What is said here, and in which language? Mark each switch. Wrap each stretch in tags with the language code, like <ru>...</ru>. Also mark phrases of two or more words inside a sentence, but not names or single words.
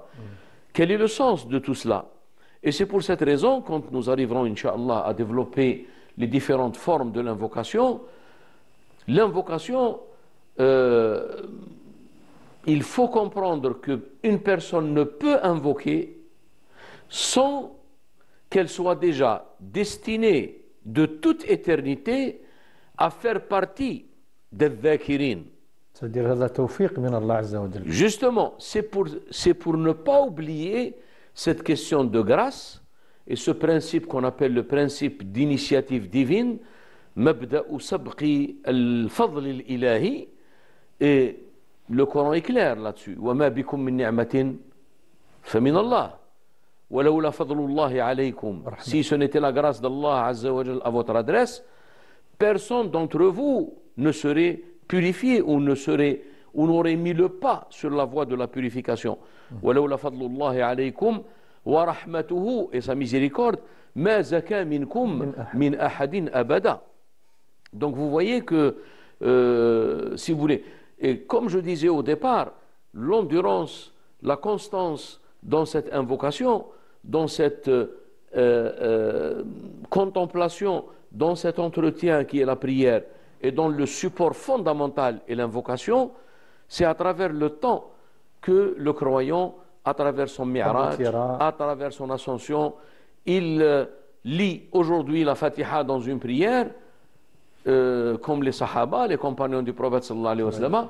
<fr>Quel est le sens de tout cela? Et c'est pour cette raison, quand nous arriverons, Inch'Allah, à développer les différentes formes de l'invocation, l'invocation, il faut comprendre qu'une personne ne peut invoquer sans qu'elle soit déjà destinée de toute éternité à faire partie des dhakirin. C'est-à-dire</fr> <ar>la توفيق من الله عز وجل.</ar> <fr>Justement, c'est pour ne pas oublier cette question de grâce et ce principe qu'on appelle le principe d'initiative divine,</fr> <ar>مبدأ سبق الفضل الإلهي,</ar> <fr>et le Coran est clair là-dessus.</fr> <ar>وما بكم من نعمة فمن الله. ولولا فضل الله عليكم.</ar> <fr>Si ce n'était la grâce d'Allah</fr> <ar>عز وجل</ar> <fr>à votre adresse, personne d'entre vous ne serait purifié ou n'aurait mis le pas sur la voie de la purification.</fr> <ar>وَلَوْلَا فَضْلُ اللَّهِ عَلَيْكُمْ وَرَحْمَتُهُ,</ar> <fr>et sa miséricorde,</fr> <ar>مَا زَكَى مِنْكُمْ مِنْ أَحَدٍ أَبَدًا.</ar> <fr>Donc vous voyez que, si vous voulez, et comme je disais au départ, l'endurance, la constance dans cette invocation, dans cette contemplation, dans cet entretien qui est la prière, et dont le support fondamental est l'invocation, c'est à travers le temps que le croyant, à travers son mi'raj, à travers son ascension, il lit aujourd'hui la Fatiha dans une prière, comme les Sahaba, les compagnons du prophète</fr> <ar>صلى الله عليه وسلم.</ar>